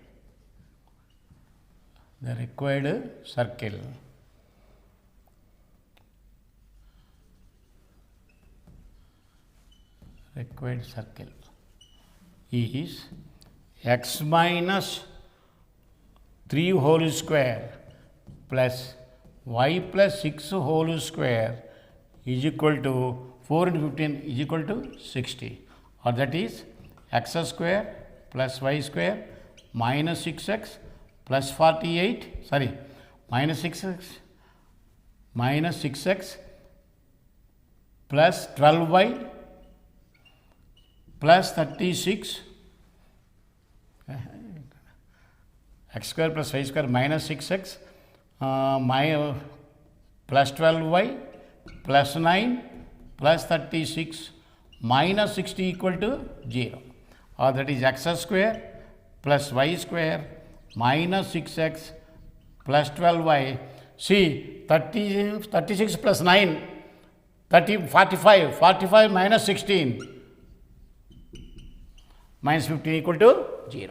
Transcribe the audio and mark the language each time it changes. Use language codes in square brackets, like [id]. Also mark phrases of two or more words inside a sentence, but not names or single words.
[en] The required circle is x minus 3 whole square plus y plus 6 whole square is equal to 4 into 15 is equal to 60, or that is x square plus y square minus 6x plus 48, minus 6x plus 12y plus 36 x square plus y square minus 6x plus 12y plus 9 plus 36 minus 60 equal to 0, or that is x square plus y square minus 6x plus 12y. See, 36 plus 9, 45, 45 minus 16 minus 15 equal to 0.